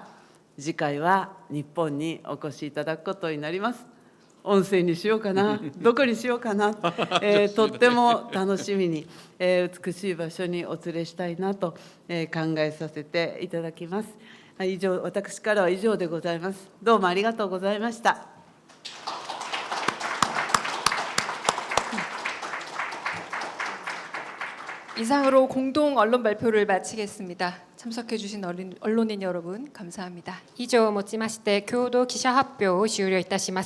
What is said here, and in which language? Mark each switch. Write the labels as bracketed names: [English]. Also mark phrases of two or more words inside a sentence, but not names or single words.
[Japanese] 次回は日本にお越しいただくことになります。温泉にしようかな、どこにしようかな、とっても楽しみに、美しい場所にお連れしたいなと、考えさせていただきます。以上、私からは以上でございます。どうもありがとうございました。 [Korean] 이상으로 공동 언론 발표를 마치겠습니다. 참석해주신 언론인 여러분 감사합니다. [Japanese] 以上をもちまして共同記者発表を終了いたします。